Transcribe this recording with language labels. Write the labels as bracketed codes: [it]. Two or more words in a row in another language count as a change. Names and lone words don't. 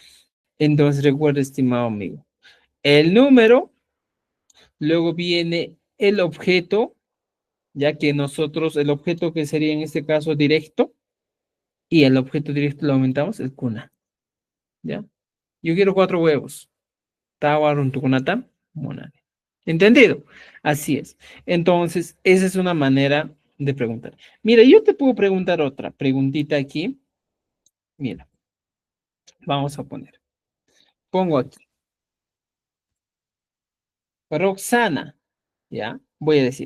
[es] Entonces, recuerda, estimado amigo, el número, luego viene el objeto, ya que nosotros, el objeto que sería en este caso directo, y el objeto directo lo aumentamos, el cuna, ¿ya? Yo quiero 4 huevos. [qu] Tawa runtukunata, monade. [es] ¿Entendido? Así es. Entonces, esa es una manera de preguntar. Mira, yo te puedo preguntar otra preguntita aquí. Mira, vamos a poner. Pongo aquí. Roxana, ¿ya? Voy a decir.